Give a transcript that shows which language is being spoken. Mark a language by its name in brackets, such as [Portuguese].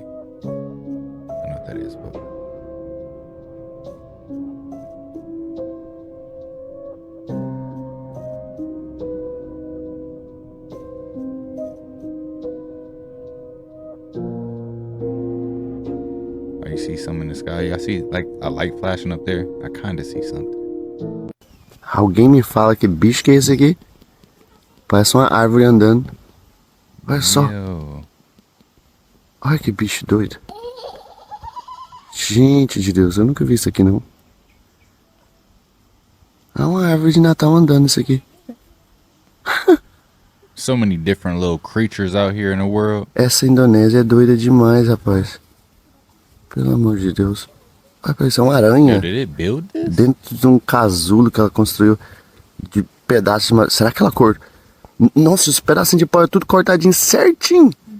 [English] I don't know what that is, but you see something in the sky? I see like a light flashing up there. I kind of see something. [Portuguese] Alguém me fala que bicho que é esse aqui? Parece uma árvore andando. Olha só. Olha que bicho doido. Gente de Deus, eu nunca vi isso aqui não. É uma árvore de Natal andando isso aqui. [English] So many different little creatures out here in the world. [Portuguese] Essa Indonésia é doida demais, rapaz. Pelo amor de Deus. Vai parecer uma aranha. [English] Did it build this? [Portuguese] Dentro de um casulo que ela construiu de pedaços de madeira. Será que ela cortou? Nossa, os pedacinhos de pau é tudo cortadinho certinho.